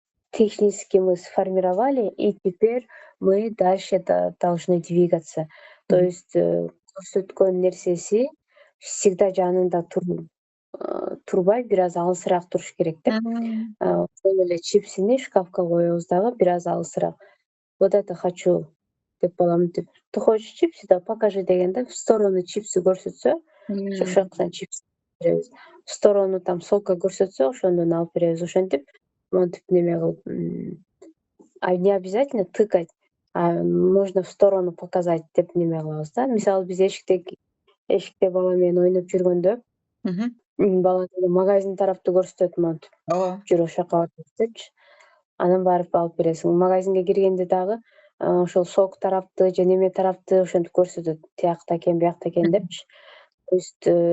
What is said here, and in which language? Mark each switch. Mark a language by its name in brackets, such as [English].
[Russian] Технически мы сформировали, и теперь мы дальше должны двигаться. [Kyrgyz] То есть көрсөткөн нерсеси всегда жанында турбай, бир аз алысыраак туруш керек деп. Ошол эле чипсини шкафка коебуз дагы бир аз алысыраак. Вот это хочу деп балам мынтип, [Russian] ты хочешь чипсы, да покажи [Kyrgyz] дегенде [Russian] в сторону чипсы [Kyrgyz] көрсөтсө, ошол жактан чипс беребиз. [Russian] В сторону там сока [Kyrgyz] көрсөтсө, ошондон алып беребиз. Ошентип монтип неме кылып, [Russian] не обязательно тыкать, можно в сторону показать [Kyrgyz] деп неме кылабыз да. Мисалы биз эшикте бала менен ойноп жүргөндө, бала магазин тарапты көрсөтөт монтип. Ооба. Жүр ошол жака барып депчи. Анан барып алып бересиң. Магазинге киргенде дагы ошол сок тарапты же неме тарапты ошентип көрсөтөт. Тиякта экен, биякта экен депчи. То есть